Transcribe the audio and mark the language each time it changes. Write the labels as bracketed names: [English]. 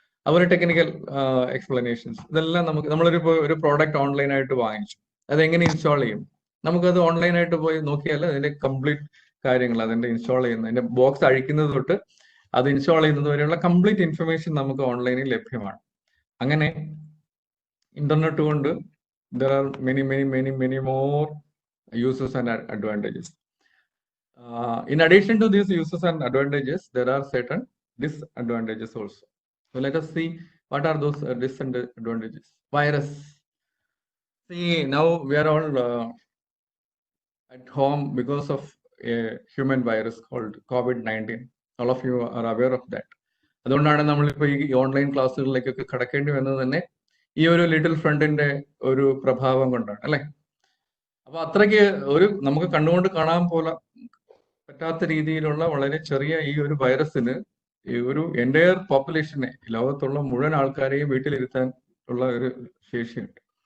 [Malayalam] അതുപോലെ technical explanations, ഇതെല്ലാം നമ്മളൊരു പ്രോഡക്റ്റ് ഓൺലൈനായിട്ട് വാങ്ങിച്ചു, അതെങ്ങനെ ഇൻസ്റ്റാൾ ചെയ്യും, നമുക്കത് ഓൺലൈനായിട്ട് പോയി നോക്കിയാൽ അതിന്റെ കംപ്ലീറ്റ് കാര്യങ്ങൾ, അതിന്റെ ഇൻസ്റ്റാൾ ചെയ്യുന്ന, അതിന്റെ ബോക്സ് അഴിക്കുന്നത് തൊട്ട് അത് ഇൻസ്റ്റാൾ ചെയ്യുന്നത് വരെയുള്ള കംപ്ലീറ്റ് ഇൻഫർമേഷൻ നമുക്ക് ഓൺലൈനിൽ ലഭ്യമാണ്. അങ്ങനെ ഇന്റർനെറ്റ് കൊണ്ട് [English] there are many more uses and advantages. In addition to these uses and advantages, there are certain disadvantages also. So let us see what are those disadvantages. Virus. See, now we are all at home because of a human virus called COVID-19. All of you are aware of that. [Malayalam] അതുകൊണ്ടാണ് നമ്മളിപ്പോൾ ഈ online ക്ലാസ്സുകളിലേക്കൊക്കെ കടക്കേണ്ടി വന്നത് തന്നെ ഈ ഒരു little ഫ്രണ്ടിന്റെ ഒരു പ്രഭാവം കൊണ്ടാണ്, അല്ലെ? അപ്പൊ അത്രയ്ക്ക് നമുക്ക് കണ്ണുകൊണ്ട് കാണാൻ പോലെ പറ്റാത്ത രീതിയിലുള്ള വളരെ ചെറിയ ഈ ഒരു വൈറസിന് ഒരു എൻ്റയർ പോപ്പുലേഷനെ, ലോകത്തുള്ള മുഴുവൻ ആൾക്കാരെയും വീട്ടിലിരുത്താൻ ഉള്ള ഒരു ശേഷിയുണ്ട്.